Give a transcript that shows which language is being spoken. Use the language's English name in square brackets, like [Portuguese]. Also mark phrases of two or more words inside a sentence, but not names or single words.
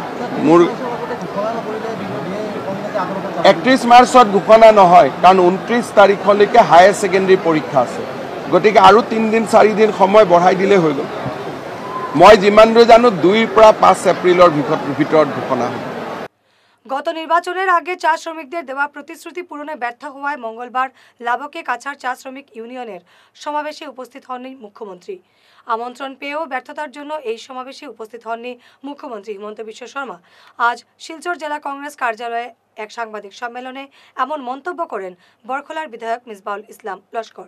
[Assamese] মোৰ 31 মাৰ্চত ঘোষণা নহয়, কাৰণ 29 তাৰিখলৈকে [English] Higher Secondary [Assamese] পৰীক্ষা আছে। গতিকে আৰু 3 দিন 4 দিন সময় বঢ়াই দিলে হৈ গ'ল। মই যিমান দূৰ জানো 2 পৰা 5 এপ্ৰিলৰ ভিতৰত ঘোষণা হ'ব। [Bangla] গত নির্বাচনের আগে চা শ্রমিকদের দেওয়া প্রতিশ্রুতি পূরণে ব্যর্থ হওয়ায় মঙ্গলবার লাবকে কাছাড় চা শ্রমিক ইউনিয়নের সমাবেশে উপস্থিত হননি মুখ্যমন্ত্রী। আমন্ত্রণ পেয়েও ব্যর্থতার জন্য এই সমাবেশে উপস্থিত হননি মুখ্যমন্ত্রী হিমন্ত বিশ্ব শর্মা। আজ শিলচর জেলা কংগ্রেস কার্যালয়ে এক সাংবাদিক সম্মেলনে এমন মন্তব্য করেন বরখলার বিধায়ক মিসবাউল ইসলাম লস্কর।